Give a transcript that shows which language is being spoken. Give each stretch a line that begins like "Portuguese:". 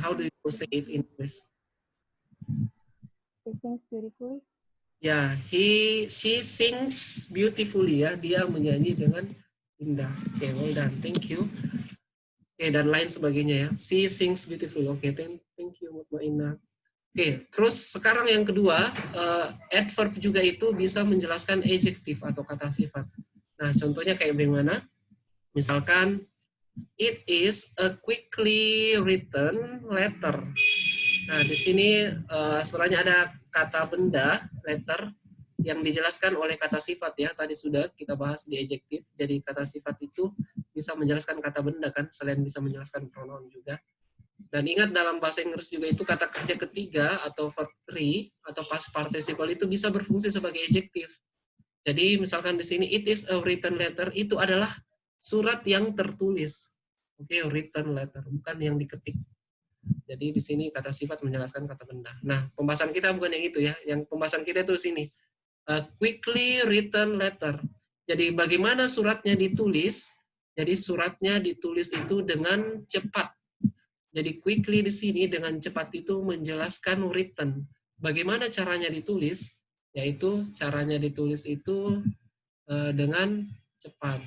English: How do you say it in English? She sings beautifully. Ya, she sings beautifully ya.
Indonesian: Dia menyanyi dengan indah. Oke,
English: well done. Thank you.
Indonesian: Oke, dan lain sebagainya ya.
English: She sings beautifully.
Indonesian: Oke, thank you Mutmainah. Oke, terus sekarang yang kedua, adverb juga itu bisa menjelaskan adjektif atau kata sifat. Nah, contohnya kayak bagaimana?
English: Misalkan, it is a quickly written letter.
Indonesian: Nah, di sini sebenarnya ada kata benda, letter, yang dijelaskan oleh kata sifat ya. Tadi sudah kita bahas di adjektif. Jadi kata sifat itu bisa menjelaskan kata benda kan, selain bisa menjelaskan pronoun juga. Dan ingat dalam bahasa Inggris juga itu kata kerja ketiga atau verb 3 atau past participle itu bisa berfungsi sebagai adjektif. Jadi misalkan di sini
English: it is a written letter,
Indonesian: itu adalah surat yang tertulis. Oke, written letter, bukan yang diketik. Jadi di sini kata sifat menjelaskan kata benda. Nah, pembahasan kita bukan yang itu ya. Yang pembahasan kita itu sini.
English: Quickly written letter.
Indonesian: Jadi bagaimana suratnya ditulis? Jadi suratnya ditulis itu dengan cepat. Jadi quickly di sini dengan cepat itu menjelaskan written. Bagaimana caranya ditulis? Yaitu caranya ditulis itu dengan cepat.